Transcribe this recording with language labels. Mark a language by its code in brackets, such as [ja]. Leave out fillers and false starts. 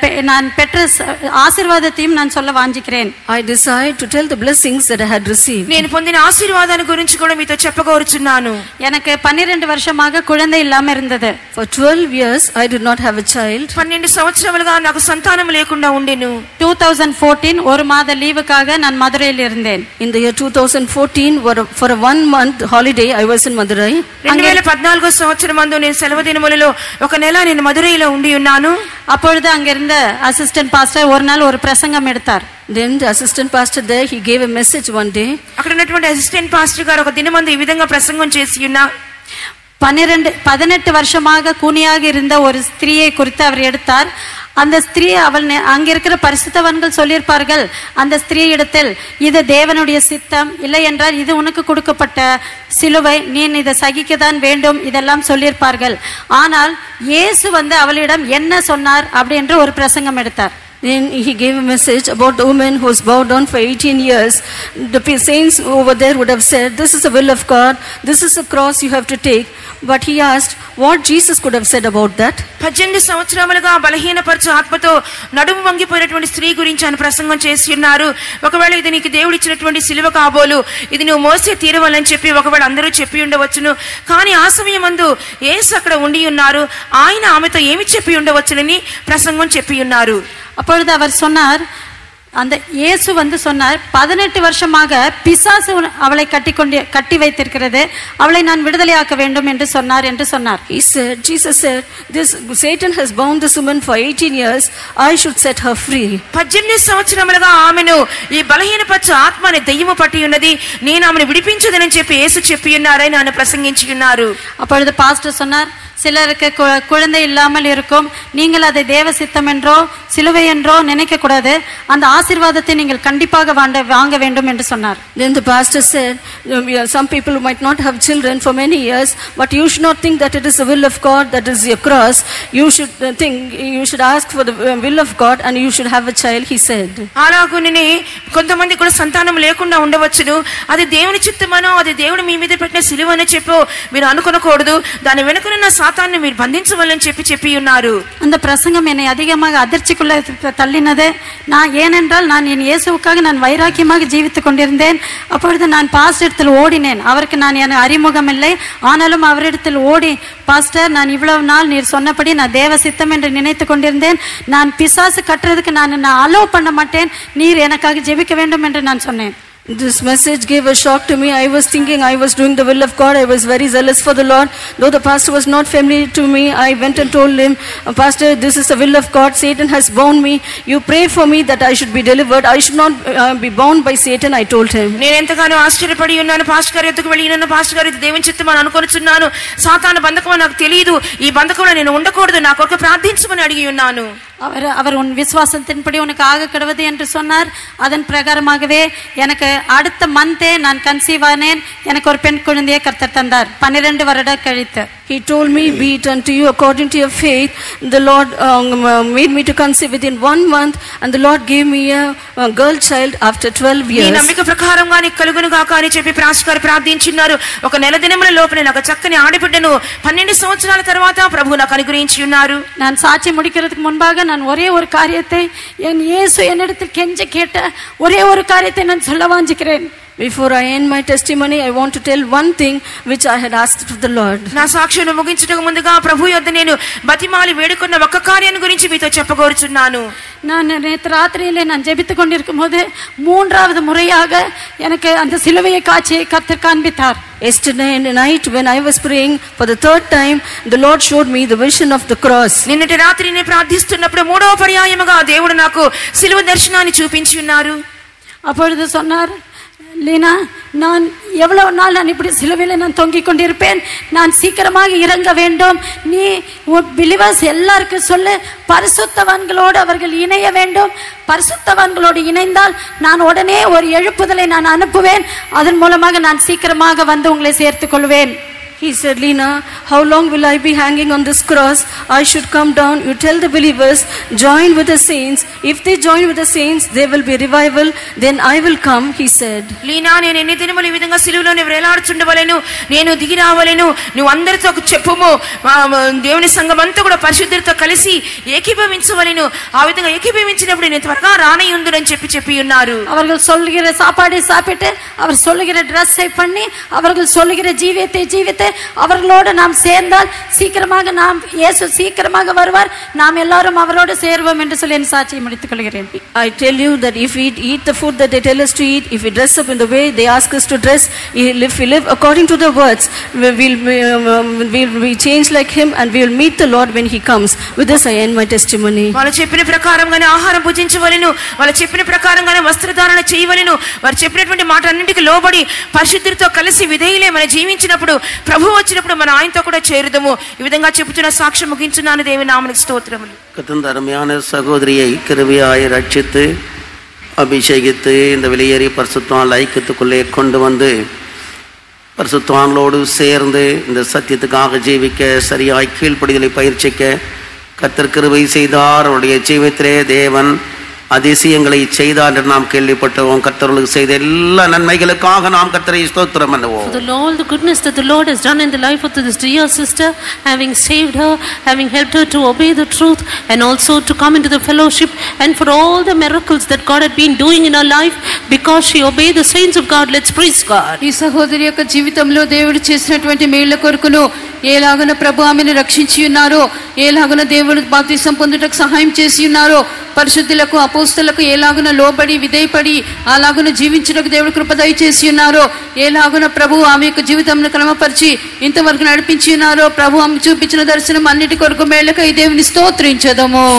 [ta] நான் பெற்ற ஆசீர்வாதத்தையும் நான் சொல்ல வாஞ்சிக்கிறேன். [en] I decide to tell the blessings that I had received. [te] నేను పొందిన ఆశీర్వాదాల గురించి కూడా మీతో చెప్పగోరుచున్నాను. [ta] எனக்கு 12 வருஷமாக குழந்தை இல்லாம இருந்தது. [en] For 12 years I did not have a child. [te] 12 సంవత్సరాలుగా నాకు సంతానం లేకుండా ఉండెను. [ta] 2014 ஒரு மாத லீவுக்காக நான் மதுரையில் இருந்தேன். [en] In the year 2014 for a 1 month holiday I was in Madurai. [te] 2014 సంవత్సరమందు నేను సెలవు దినములలో ఒక నెల నేను మదురైలో ఉండి ఉన్నాను. [ta] அப்பொழுது அங்க இருந்த அசிஸ்டன்ட் பாஸ்டர் ஒரு நாள் ஒரு பிரசங்கம் எடுத்தார். [en] Then the assistant pastor there, he gave a message one day. [te] అక్కడ ఉన్నటువంటి అసిస్టెంట్ పాస్టర్ గారు ఒక దినమందు ఈ విధంగా ప్రసంగం చేసి ఉన్నారు. [ta] 18 வருஷமாக கூனியாக இருந்த ஒரு ஸ்திரீயை குறித்து அவர் எடுத்தார். அந்த ஸ்திரீ அவள் அங்க இருக்கிற பரிசுத்தவான்கள் சொல்லியிருப்பார்கள், அந்த ஸ்திரீ இடத்தில் இது தேவனுடைய சித்தம், இல்லை என்றால் இது உனக்கு கொடுக்கப்பட்ட சிலுவை, நீ இதை சகிக்கத்தான் வேண்டும், இதெல்லாம் சொல்லியிருப்பார்கள். ஆனால் இயேசு அவளிடம் என்ன சொன்னார் அப்படி என்று ஒரு பிரசங்கம் எடுத்தார். [en] Then he gave a message about the woman who was bowed down for 18 years. The saints over there would have said, this is the will of God, this is the cross you have to take. But he asked what Jesus could have said about that. [te] 18 సంవత్సరాలుగా బలహీనపరచు ఆత్మతో నడుము వంగిపోయినటువంటి స్త్రీ గురించి ఆయన ప్రసంగం చేసి ఉన్నారు. ఒకవేళ ఇది నీకు దేవుడు ఇచ్చినటువంటి సిలువ కాబోలు, ఇది నువ్వు మోసే తీరవాలని చెప్పి ఒకవేళ అందరూ చెప్పి ఉండవచ్చును. కానీ ఆ సమయమందు యేసు అక్కడ ఉండి ఉన్నారు. ఆయన ఆమెతో ఏమి చెప్పి ఉండవచ్చునని ప్రసంగం చెప్పి ఉన్నారు. [ta] அப்பொழுது அவர் சொன்னார், அந்த இயேசு சொன்னார், 18 வருஷமாக பிசாசு அவளை கட்டி வைத்திருக்கிறது, அவளை நான் விடுதலையாக்க வேண்டும் என்று சொன்னார் என்று சொன்னார். [en] He said, Jesus said, this Satan has bound this woman for 18 years, I should set her free. [te] 18 సంవత్సరములుగా ఆమెను ఈ బలహీనపరచు ఆత్మని దయ్యము పట్టి ఉన్నది, నేను ఆమెను విడిపించదనని చెప్పి యేసు చెప్పి ఉన్నారని ఆయన ప్రసంగించి ఉన్నారు. [ta] அப்பொழுது பாஸ்டர் சொன்னார், சிலருக்கு குழந்தை இல்லாமல் இருக்கும். நீங்கள் அதை தேவ சித்தம் என்றோ சிலுவை என்றோ நினைக்க கூடாது. அந்த ஆசீர்வாதத்தை நீங்கள் கண்டிப்பாக வாங்க வேண்டும் என்று சொன்னார். [en] Then the pastor said, some people might not have children for many years, but you should not think that it is the will of God that is your cross. You should you should ask for the will of God and you should have a child, he said. [te] అలాగునే కొంతమంది కూడా సంతానం లేకుండా ఉండవచ్చును. అది దేవుని చిత్తమనో అది దేవుడు మీ మీద పెట్టిన సిలువ అని చెప్పో మీరు అనుకోకూడదు. దాని వెనుకనున్న సాతాన్ని మీరు బంధించవాలని చెప్పి ఉన్నారు. [ta] அந்த பிரசங்கம் என்னை அதிகமாக அதிர்ச்சிக்குள்ள தள்ளினது. ஏனென்றால் நான் என் இயேசுவுக்காக நான் வைராக்கியமாக ஜீவித்துக் கொண்டிருந்தேன். அப்பொழுது நான் பாஸ்டர் இடத்தில் ஓடினேன். அவருக்கு நான் என் அறிமுகம் இல்லை. ஆனாலும் அவரிடத்தில் ஓடி, பாஸ்டர், நான் இவ்வளவு நாள் நீர் சொன்னபடி நான் தேவ சித்தம் என்று நினைத்து கொண்டிருந்தேன். நான் பிசாசு கட்டுறதுக்கு நான் அலோவ் பண்ண மாட்டேன். நீர் எனக்காக ஜெபிக்க வேண்டும் என்று நான் சொன்னேன். [en] This message gave a shock to me. I was thinking I was doing the will of God. I was very zealous for the Lord. Though the pastor was not familiar to me, I went and told him, Pastor, this is the will of God. Satan has bound me. You pray for me that I should be delivered. I should not be bound by Satan, I told him. [te] నేను ఎంతగానో ఆశ్చర్యపడి ఉన్నాను. Pastor గారి ఎదుకు వెళ్ళి ఉన్నాను. Pastor గారు ఇది దేవుని చిత్తమని అనుకొనిచున్నాను. సాతాను బంధకమో నాకు తెలియదు. ఈ బంధకంలో నేను ఉండకూడదు. నా కొరకు ప్రార్థించమని అడిగి ఉన్నాను. [ta] அவர் உன் விசுவாசத்தின்படி உனக்கு ஆக கிடவது என்று சொன்னார். அதன் பிரகாரமாகவே எனக்கு அடுத்த மந்தே நான் கன்சீவ் ஆனேன். எனக்கு ஒரு பெண் குழந்தையை கர்த்தர் தந்தார் 12 வருடம் கழித்து. [en] He told me, be it unto you according to your faith. The Lord made me to conceive within 1 month, and the Lord gave me a girl child after 12 years. [te] ఈ నమ్మిక ప్రకారంగా నీకు కలుగును గాక అని చెప్పి పాస్టర్ గారు ప్రార్థించున్నారు. ఒక నెల దినముల లోపల నాకు చక్కని ఆడబిడ్డను 12 సంవత్సరాల తర్వాత ప్రభువు నాకు అనుగ్రహించి ఉన్నారు. [ta] நான் சாட்சி முடிக்கிறதுக்கு முன்பாக நான் ஒரே ஒரு காரியத்தை என் இயேசு என்னிடத்தில் கெஞ்சி கேட்ட ஒரே ஒரு காரியத்தை நான் சொல்ல வாஞ்சிக்கிறேன். [en] Before I end my testimony, I want to tell one thing which I had asked of the Lord. [te] నా సాక్ష్యాన్ని ముగించుటకు ముందుగా ప్రభు యొద్ద నేను బతిమాలి వేడుకున్న ఒక కార్యాన్ని గురించి మీతో చెప్పగోరుచున్నాను. [ta] நான் நேற்று ராத்திரியிலே நான் ஜெபித்துக் கொண்டிருக்கும் போது 3வது முறையாக எனக்கு அந்த சிலுவையை காட்சி கர்த்தர் காண்பித்தார். [en] Yesterday night when I was praying for the 3rd time, the Lord showed me the vision of the cross. [te] నిన్నటి రాత్రి నేను ప్రార్థిస్తున్నప్పుడు 3వ పర్యాయముగా దేవుడు నాకు సిలువ దర్శనాన్ని చూపించి ఉన్నారు. [ta] அப்பொழுது சொன்னார், லீனா, நான் எவ்வளவு நாள் நான் இப்படி சிலுவையில் நான் தொங்கிக் கொண்டிருப்பேன். நான் சீக்கிரமாக இறங்க வேண்டும். நீ பிலிவர்ஸ் எல்லாருக்கும் சொல்லு, பரிசுத்தவான்களோடு அவர்கள் இணைய வேண்டும். பரிசுத்தவான்களோடு இணைந்தால் நான் உடனே ஒரு எழுப்புதலை நான் அனுப்புவேன். அதன் மூலமாக நான் சீக்கிரமாக வந்து உங்களை சேர்த்துக் கொள்வேன். [en] He said, Lena, how long will I be hanging on this cross? I should come down. You tell the believers, join with the saints. If they join with the saints, there will be revival. Then I will come, he said. [te] Leena, నేను ఎన్ని దినములు ఈ విధంగా సిలువలోనే వేలాడుచుండవలెను, నేను దిగి రావలెను. నువ్వు అందరితో చెప్పుము, దేవుని సంఘం అంతా కూడా పరిశుద్ధులతో కలిసి ఏకీభవించవలెను. ఆ విధంగా ఏకీభవించినప్పుడు నేను త్వరగా రానయ్యుందునని చెప్పి ఉన్నారు. [ta] அவர்கள் சொல்லுகிற சாப்பாடை சாப்பிட்டு, அவர் சொல்லுகிற ட்ரெஸ்ஸை பண்ணி, அவர்கள் சொல்லுகிற ஜீவியத்தை ஜீவித்து அவர்களோடு நாம் சேர்ந்தால் சீக்கிரமாக நாம் இயேசு சீக்கிரமாக வருவார். நாம் எல்லாரும் அவரோடு சேருவோம் என்று சொல்லி என் சாட்சியை முடித்துக் கொள்கிறேன். [en] I tell you that if we eat the food that they tell us to eat, if we dress up in the way they ask us to dress, if we live according to the words, we'll be changed like him and we will meet the Lord when he comes. With this I end my testimony. [te] వాళ్ళు చెప్పిన ప్రకారంగానే ఆహారం భుజించవలెను, వాళ్ళు చెప్పిన ప్రకారంగానే వస్త్రధారణ చేయవలెను. వారు చెప్పినటువంటి మాట అన్నింటికి లోబడి పరిశుద్ధులతో కలిసి విధేయులే మనం జీవించినప్పుడు ప్రభు వచ్చినప్పుడు మన ఆయనతో కూడా చేరుదము. ఈ విధంగా చెప్పుచున్న సాక్ష్యం ముగించున్నాను. దేవుని నామమునకు స్తోత్రములు. [ta] கர்த்தர் அருமையான சகோதரியை கிருபையாய் ரட்சித்து அபிஷேகித்து இந்த வெளியேறிய பரிசுத்தவான் ஐக்கியத்துக்குள்ளே கொண்டு வந்து பரிசுத்தவான்களோடு சேர்ந்து இந்த சத்தியத்துக்காக ஜீவிக்க சரியாய் கீழ்ப்படிதலை பயிற்சிக்க கர்த்தர் கிருபை செய்தார். அவருடைய ஜீவித்திலே தேவன் அதிசயங்களை செய்தார் என்று நாம் கேள்விப்பட்டோம். கர்த்தர்களுக்கு செய்த எல்லா நன்மைகளுக்காக நாம் கர்த்தரை ஸ்தோத்திரம் பண்ணுவோம். [en] For all the goodness that the Lord has done in the life of this dear sister, having saved her, having helped her to obey the truth and also to come into the fellowship, and for all the miracles that God had been doing in her life because she obeyed the saints of God. Let's praise God. [te] ఈ సహోదరి యొక్క జీవితంలో దేవుడు చేసినటువంటి మేళ్ల కొరకును ఏలాగన ప్రభు ఆమెను రక్షించి ఉన్నారో, ఏలాగన దేవుడు బాప్తిసం పొందుటకు సహాయం చేసి ఉన్నారో, పరిశుద్ధులకు అపోస్తలకు ఏలాగున లోబడి విధేయపడి అలాగున జీవించుటకు దేవుడు కృప దయచేసి ఉన్నారో, ఏలాగున ప్రభు ఆమె యొక్క జీవితంను క్రమపరిచి ఇంతవరకు నడిపించి ఉన్నారో, ప్రభు ఆమె చూపించిన దర్శనం అన్నిటి కొరకు మేళ్ళకై దేవుని స్తోత్రించదము.